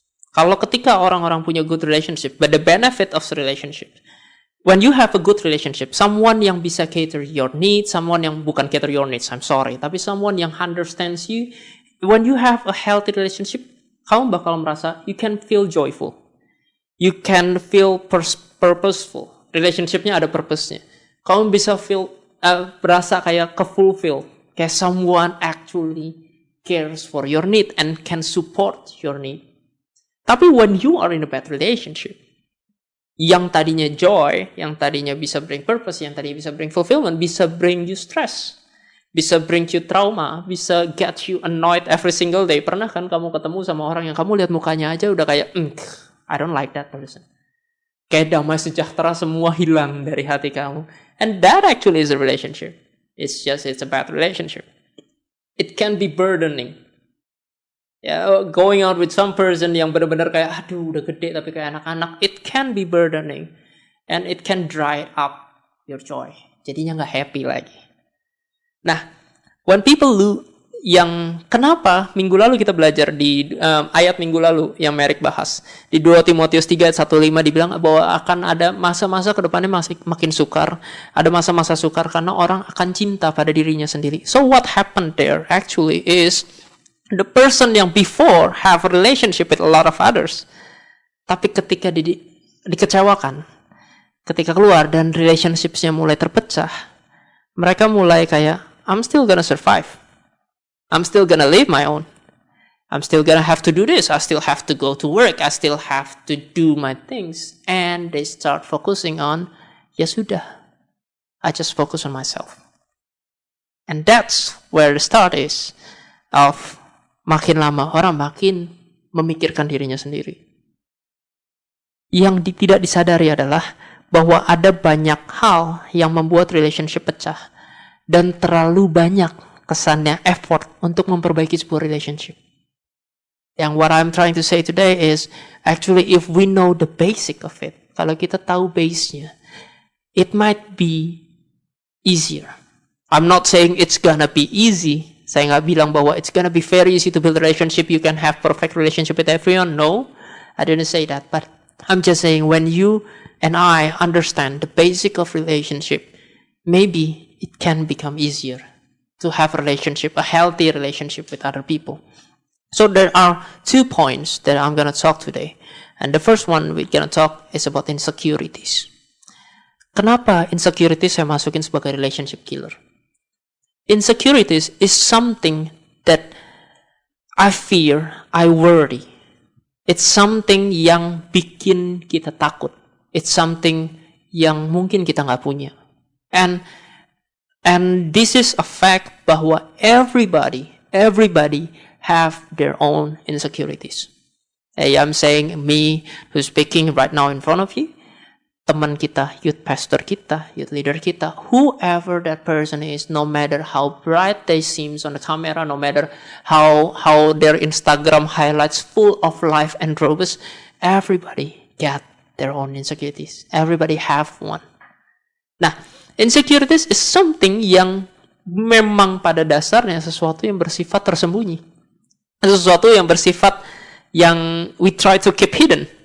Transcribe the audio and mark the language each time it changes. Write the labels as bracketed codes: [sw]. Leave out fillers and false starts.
[id] Kalau ketika orang-orang punya [en] good relationship, but the benefit of the relationship, when you have a good relationship, someone [id] yang bisa [en] cater your needs, someone [id] yang bukan [en] cater your needs, I'm sorry, tapi someone yang understands you, when you have a healthy relationship, [id] kamu bakal merasa, [en] you can feel joyful. You can feel purposeful. [id] Relationship-nya ada purpose-nya. Kamu bisa berasa kayak ke-fulfill. Kayak [en] someone actually cares for your need and can support your need. Tapi when you are in a bad relationship, yang tadinya joy, [id] yang tadinya bisa [en] bring purpose, yang tadinya bisa bring fulfillment, bisa bring you stress, bisa bring you trauma, bisa get you annoyed every single day. [id] Pernah kan kamu ketemu sama orang yang kamu lihat mukanya aja udah kayak, [en] I don't like that person. [id] Kayak damai sejahtera semua hilang dari hati kamu. [en] And that actually is a relationship. It's a bad relationship. It can be burdening. [id] Ya, [en] going out with some person [id] yang benar-benar kayak, aduh udah gede tapi kayak anak-anak, [en] it can be burdening. And it can dry up your joy. [id] Jadinya gak happy lagi. Nah, [en] when people [id] kenapa minggu lalu kita belajar di ayat minggu lalu yang Merrick bahas. Di 2 Timotius 3 ayat 1-5 dibilang bahwa akan ada masa-masa ke depannya makin sukar. Ada masa-masa sukar karena orang akan cinta pada dirinya sendiri. [en] So what happened there actually is the person yang before have a relationship with a lot of others. [id] Tapi ketika dikecewakan, ketika keluar dan relationship-nya mulai terpecah, mereka mulai kayak, [en] I'm still gonna survive. I'm still gonna live my own. I'm still gonna have to do this. I still have to go to work. I still have to do my things. And they start focusing on, [id] ya sudah, [en] I just focus on myself. And that's where the start is of [id] makin lama orang makin memikirkan dirinya sendiri. Yang tidak disadari adalah bahwa ada banyak hal yang membuat relationship pecah dan terlalu banyak kesannya effort untuk memperbaiki sebuah relationship. [en] Yang what I'm trying to say today is actually if we know the basic of it, [id] kalau kita tahu base-nya, [en] it might be easier. I'm not saying it's gonna be easy. [id] Saya nggak bilang bahwa [en] it's gonna be very easy to build a relationship, you can have perfect relationship with everyone. No, I didn't say that. But I'm just saying when you and I understand the basic of relationship, maybe it can become easier to have a relationship, a healthy relationship with other people. So there are 2 points that I'm gonna talk today. And the first one we're gonna talk is about insecurities. [id] Kenapa insecurities saya masukin sebagai [en] relationship killer? Insecurities is something that I fear, I worry. [id] It's something yang bikin kita takut. It's something yang mungkin kita nggak punya. [en] And this is a fact [id] bahwa [en] everybody have their own insecurities. Hey, I'm saying me who's speaking right now in front of you, [id] teman kita, [en] youth pastor kita, youth leader kita, whoever that person is, no matter how bright they seems on the camera, no matter how their Instagram highlights full of life and robust, everybody got their own insecurities. Everybody have one. [id] Nah, insecurities is something yang memang pada dasarnya sesuatu yang bersifat tersembunyi. Sesuatu yang bersifat yang [en] we try to keep hidden.